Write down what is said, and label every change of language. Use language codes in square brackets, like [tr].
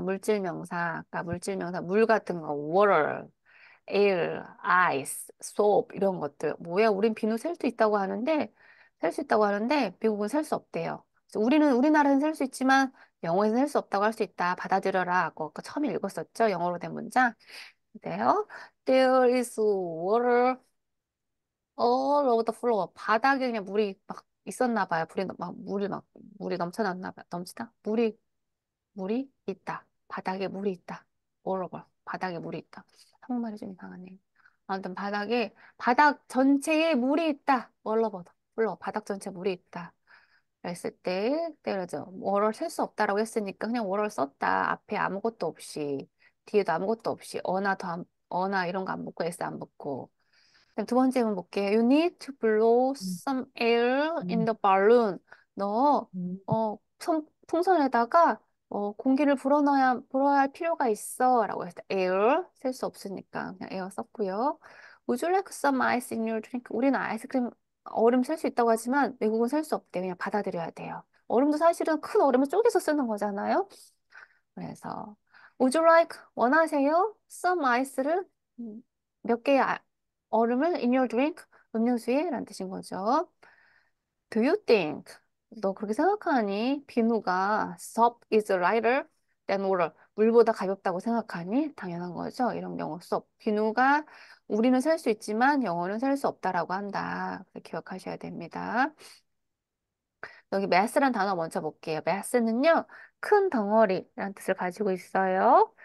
[ko] 물질 명사, 아까 물질 명사 물 같은 거, water, air, ice, soap 이런 것들. 뭐야? 우린 비누 셀 수 있다고 하는데 미국은 셀 수 없대요. 그래서 우리나라는 셀 수 있지만 영어에서 셀 수 없다고 할 수 있다. 받아들여라. 아까 처음에 읽었었죠? 영어로 된 문장. 그래요. [en] There is water all over the floor. [ko] 바닥에 그냥 물이 막 있었나 봐요. 물이 넘쳐났나 봐요. 넘치다? 물이 있다. 바닥에 물이 있다. [en] all over. [ko] 바닥에 물이 있다. 한국말이 좀 이상하네. 아무튼 바닥 전체에 물이 있다. [en] all over the floor. [ko] 바닥 전체에 물이 있다. 그랬을 때, 때려죠. 월을 셀 수 없다라고 했으니까 그냥 월을 썼다. 앞에 아무것도 없이, 뒤에도 아무것도 없이, 어나 이런 거 안 붙고, s 안 붙고. 그럼 두 번째 문 볼게요. [en] You need to blow some air in the balloon. [ko] 너, 풍선에다가, 공기를 불어넣어야 할 필요가 있어. 라고 했을 때, air, 셀 수 없으니까 그냥 air 썼고요. [en] Would you like some ice in your drink? [ko] 우리는 얼음 셀 수 있다고 하지만 외국은 셀 수 없대. 그냥 받아들여야 돼요. 얼음도 사실은 큰 얼음을 쪼개서 쓰는 거잖아요. 그래서, [en] Would you like, [ko] 원하세요? some ice를, 몇 개의 얼음을 [en] in your drink, [ko] 음료수에? 라는 뜻인 거죠. [en] Do you think, [ko] 너 그렇게 생각하니? 비누가 [en] soap is lighter than water. [ko] 물보다 가볍다고 생각하니? 당연한 거죠. 이런 경우 soap. 비누가 우리는 셀 수 있지만 영어는 셀 수 없다라고 한다. 그렇게 기억하셔야 됩니다. 여기 mass란 단어 먼저 볼게요. mass는요, 큰 덩어리라는 뜻을 가지고 있어요.